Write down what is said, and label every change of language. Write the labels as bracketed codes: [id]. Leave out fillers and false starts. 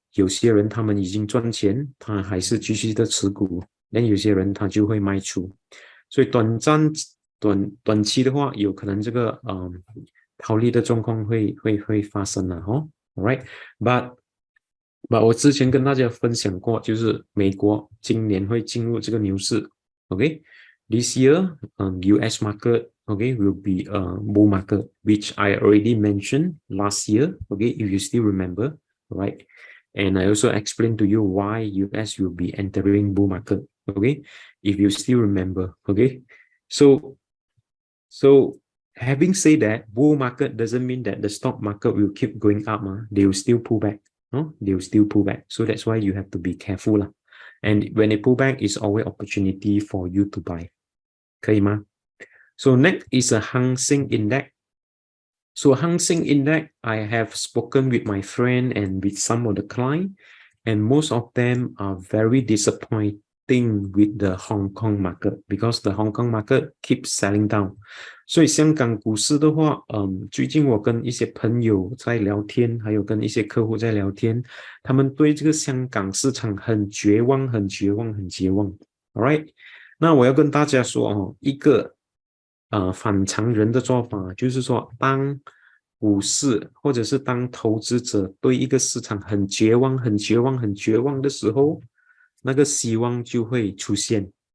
[zh] 有些人他们已经赚钱，他还是继续的持股，但有些人他就会卖出，所以短期的话，有可能这个套利的状况会发生了哦。 All right，but 我之前跟大家分享过，就是美国今年会进入这个牛市。 [en] OK，this year, US market, okay, will be a bull market, which I already mentioned last year. Okay, if you still remember, right? And I also explained to you why US will be entering bull market. Okay, if you still remember. Okay, so having said that, bull market doesn't mean that the stock market will keep going up. They will still pull back. no, they'll still pull back. So that's why you have to be careful lah. And when they pull back, it's always opportunity for you to buy. [zh] 可以吗? [en] So next is a Hang Seng Index. So Hang Seng Index, I have spoken with my friend and with some of the client, and most of them are very disappointing with the Hong Kong market because the Hong Kong market keeps selling down. [zh] 所以香港股市的话，最近我跟一些朋友在聊天，还有跟一些客户在聊天，他们对这个香港市场很绝望，很绝望，很绝望。 All right， 那我要跟大家说一个反常人的做法，就是说，当股市或者是当投资者对一个市场很绝望、很绝望、很绝望的时候，那个希望就会出现。